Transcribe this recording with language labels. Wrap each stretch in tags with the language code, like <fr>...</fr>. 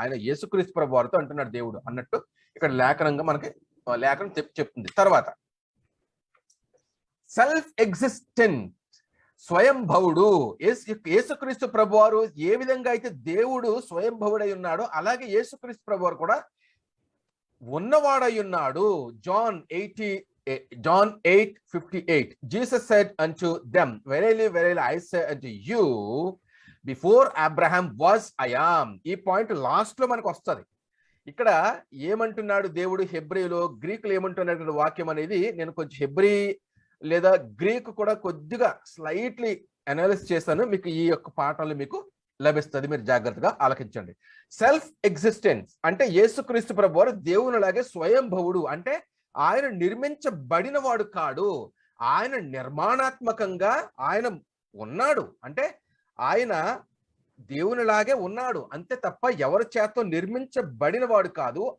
<te>ఆయన యేసుక్రీస్తు ప్రభువారితో అంటున్నాడు దేవుడు అన్నట్టు ఇక్కడ లేఖనంగా మనకి లేఖనం చెప్తుంది. తర్వాత సెల్ఫ్ ఎగ్జిస్టెంట్, స్వయంభవుడు. యేసుక్రీస్తు ప్రభువారు ఏ విధంగా అయితే దేవుడు స్వయంభవుడై ఉన్నాడో అలాగే యేసుక్రీస్తు ప్రభువారు కూడా ఉన్నవాడై ఉన్నాడు.</te> <en>John 8:58 Jesus said unto them, verily verily I say unto you, before Abraham was I am.</en> <te>ఈ పాయింట్ లాస్ట్ లో మనకు వస్తుంది. ఇక్కడ ఏమంటున్నాడు దేవుడు హెబ్రీలో, గ్రీకులో ఏమంటున్నటువంటి వాక్యం అనేది నేను కొంచెం హెబ్రీ లేదా గ్రీక్ కూడా కొద్దిగా స్లైట్లీ అనాలిసిస్ చేశాను, మీకు ఈ యొక్క పాఠంలో మీకు లభిస్తుంది, మీరు జాగ్రత్తగా ఆలకించండి. సెల్ఫ్ ఎగ్జిస్టెన్స్ అంటే యేసుక్రీస్తు ప్రభువారు దేవునిలాగే స్వయంభవుడు, అంటే ఆయన నిర్మించబడిన వాడు కాడు, ఆయన నిర్మాణాత్మకంగా ఆయన ఉన్నాడు, అంటే ఆయన దేవునిలాగే ఉన్నాడు అంతే తప్ప ఎవరి చేత నిర్మించబడిన వాడు కాదు.</te>